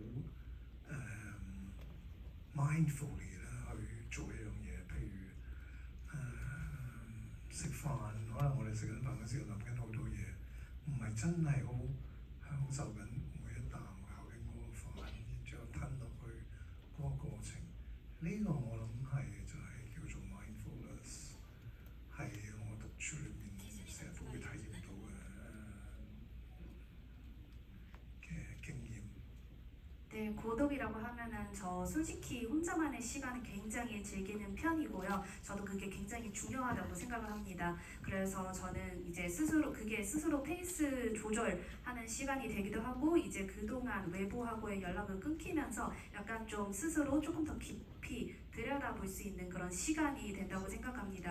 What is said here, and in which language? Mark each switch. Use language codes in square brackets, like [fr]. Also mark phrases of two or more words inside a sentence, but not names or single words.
[yue] mindfully 啦去做一樣嘢，譬如食飯，可能我哋食緊飯嘅時候諗緊好多嘢，唔係真係好享受緊每一啖咬緊嗰個飯，然之後吞落去嗰個過程。呢個我諗係就係叫做 mindfulness，係我獨處裏面成日都會體驗到嘅。 [ko] 네, 고독이라고 하면은 저 솔직히 혼자만의 시간을 굉장히 즐기는 편이고요. 저도 그게 굉장히 중요하다고 생각을 합니다. 그래서 저는 이제 그게 스스로 페이스 조절하는 시간이 되기도 하고, 이제 그동안 외부하고의 연락을 끊기면서 약간 좀 스스로 조금 더 깊이 들여다볼 수 있는 그런 시간이 된다고 생각합니다.